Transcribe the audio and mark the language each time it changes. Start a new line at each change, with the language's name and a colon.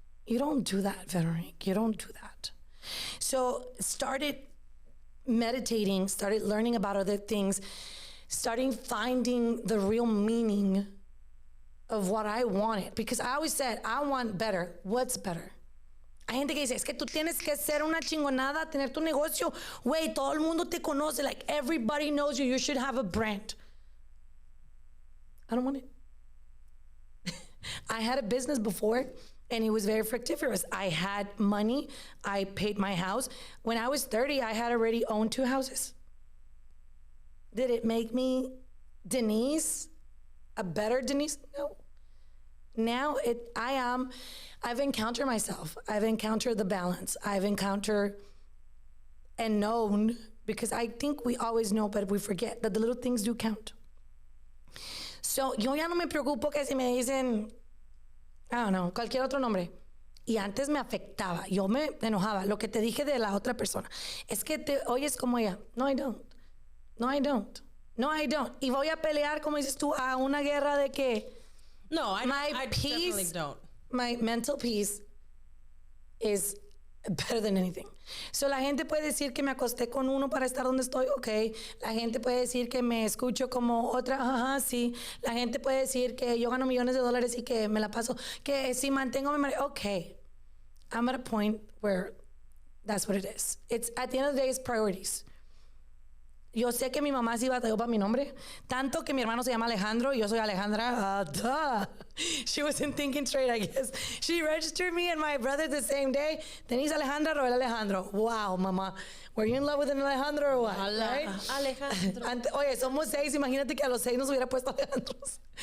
English: You don't do that, Veronique. You don't do that. So started meditating, started learning about other things, starting finding the real meaning of what I wanted. Because I always said, I want better. What's better?
Spanish: Hay gente que dice, es que tú tienes que ser una chingonada, tener tu negocio. Güey, todo el mundo te conoce.
English: Like, everybody knows you. You should have a brand. I don't want it. I had a business before, and it was very fructiferous. I had money. I paid my house. When I was 30, I had already owned 2 houses. Did it make me Denisse, a better Denisse? No. Now I've encountered myself. I've encountered the balance. I've encountered and known, because I think we always know, but we forget that the little things do count.
Spanish: So, yo ya no me preocupo que si me dicen,
English: I don't know,
Spanish: cualquier otro nombre. Y antes me afectaba. Yo me enojaba. Lo que te dije de la otra persona. Es que te oyes como ella.
English: No, I don't. No, I don't. No, I don't.
Spanish: Y voy a pelear, como dices tú, a una guerra de que
English: no, I definitely don't. My mental peace is better than anything.
Spanish: So la gente puede decir que me acosté con uno para estar donde estoy, okay. La gente puede decir que me escucho como otra, ajá, sí. La gente puede decir que yo gano millones de dólares y que me la paso, que si mantengo mi marido, okay.
English: I'm at a point where that's what it is. It's at the end of the day, it's priorities.
Spanish: Yo sé que mi mamá sí batalló para mi nombre. Tanto que mi hermano se llama Alejandro y yo soy Alejandra.
English: Duh. She wasn't thinking straight, I guess. She registered me and my brother the same day. Denise Alejandra, Roel Alejandro. Wow, mamá. Were you in love with an Alejandro or what? Right? Alejandro.
Spanish: Oye, somos 6. Imagínate que a los 6 nos hubiera puesto Alejandros.